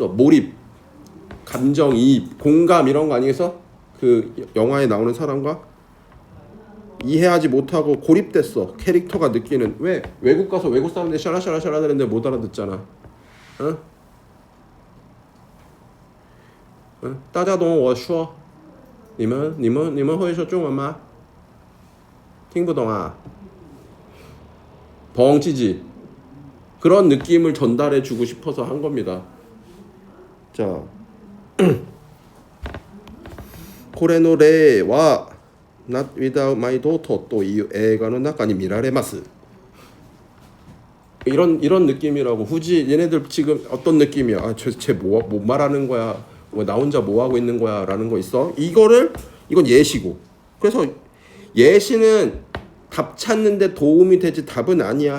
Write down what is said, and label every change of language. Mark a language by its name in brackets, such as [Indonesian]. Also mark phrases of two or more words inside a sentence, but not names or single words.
[Korean] 몰입, 감정이입, 공감 이런 거 아니겠어? 그 영화에 나오는 사람과 이해하지 못하고 고립됐어. 캐릭터가 느끼는. 왜? 외국 가서 외국 사람들이 샤라샤라샤라 되는데 못 알아듣잖아. 어? 어? [Chinese] 大家懂我说你们会说中文吗听不懂啊 벙치지. [Korean] 그런 느낌을 전달해 주고 싶어서 한 겁니다. 자, [Japanese] これの例は Not Without My Daughter という映画の中に見られます. [Korean] 이런 느낌이라고. 굳이 얘네들 지금 어떤 느낌이야? 아, 쟤 뭐 말하는 거야? 나 혼자 뭐 하고 있는 거야? 라는 거 있어. 이건 예시고. 그래서 예시는 답 찾는데 도움이 되지 답은 아니야.